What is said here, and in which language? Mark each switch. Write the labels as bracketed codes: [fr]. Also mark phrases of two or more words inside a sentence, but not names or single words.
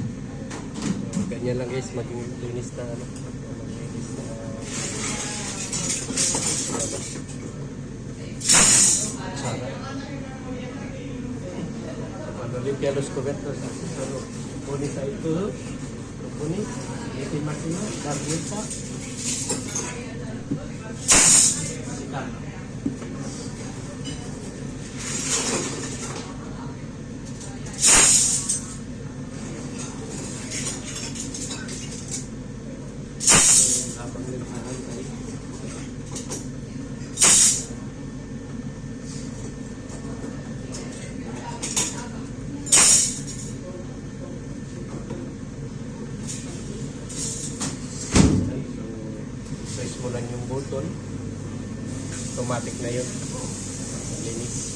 [tl] So, ganyan lang guys, maglinis na Kutsara. [es] Cuando limpia los cubiertos, así solo pones ahí todo, lo pones, mete máquina, das vuelta, secarlo. [tl] Habang limpahan tayo. Press mo lang yung button, automatic na yun, linis.